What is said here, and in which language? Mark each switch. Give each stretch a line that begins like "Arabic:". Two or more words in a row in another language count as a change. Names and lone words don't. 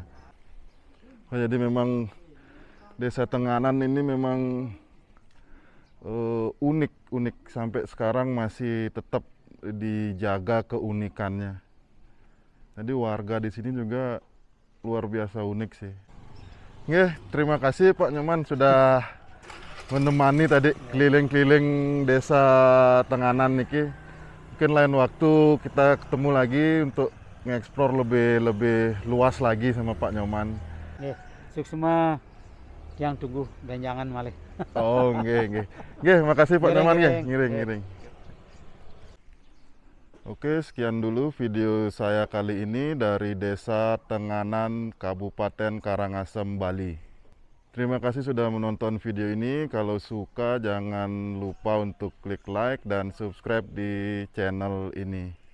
Indonesian: Jadi memang Desa Tenganan ini memang unik sampai sekarang masih tetap dijaga keunikannya. Jadi warga di sini juga luar biasa unik sih. Nggih, terima kasih Pak Nyoman sudah menemani tadi keliling-keliling Desa Tenganan niki. Mungkin lain waktu kita ketemu lagi untuk ngeksplor lebih luas lagi sama Pak Nyoman.
Balinese: Nggih, suksema yang tunggu benjangan malih. Oh, nggih.
Indonesian: Nggih, makasih Pak Nyoman nggih, ngiring. Oke, sekian dulu video saya kali ini dari Desa Tenganan, Kabupaten Karangasem, Bali. Terima kasih sudah menonton video ini. Kalau suka jangan lupa untuk klik like dan subscribe di channel ini.